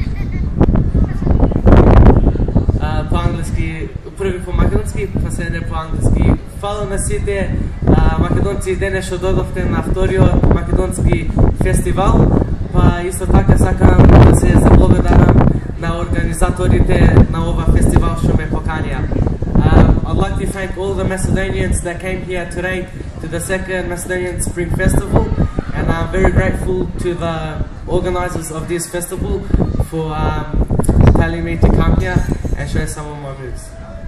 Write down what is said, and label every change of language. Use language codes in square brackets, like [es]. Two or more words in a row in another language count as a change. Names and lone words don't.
[mk] По англиски, први по македонски, па се по англиски. Фала на сите македонци денес што додовте на вториот македонски фестивал, па исто така сакам да се заблагодарам на организаторите на ова фестивал што ме поканија. [en] I'd like to thank all the Macedonians that came here today to the second Macedonian Spring Festival, and I'm very grateful to the organizers of this festival for telling me to come here and show some of my moves.